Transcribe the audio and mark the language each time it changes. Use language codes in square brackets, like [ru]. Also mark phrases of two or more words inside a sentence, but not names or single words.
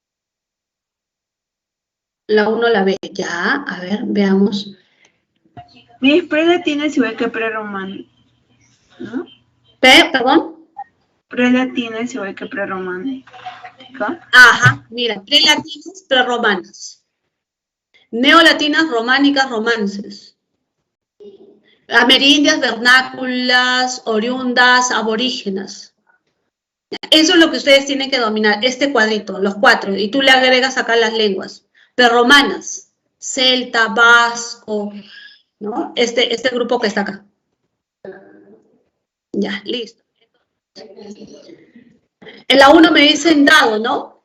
[es] La 1 la ve. Ya, a ver, veamos. Mi prelatina es igual que prerromano, ¿no? Perdón. Prelatina es igual que prerromano. Ajá, mira, prelatinas, prerromanas. Neolatinas, románicas, romances. Amerindias, vernáculas, oriundas, aborígenas. Eso es lo que ustedes tienen que dominar, este cuadrito, los 4, y tú le agregas acá las lenguas. Prerromanas, celta, vasco, ¿no? Este grupo que está acá. Ya, listo. En la 1 me dicen dado, ¿no?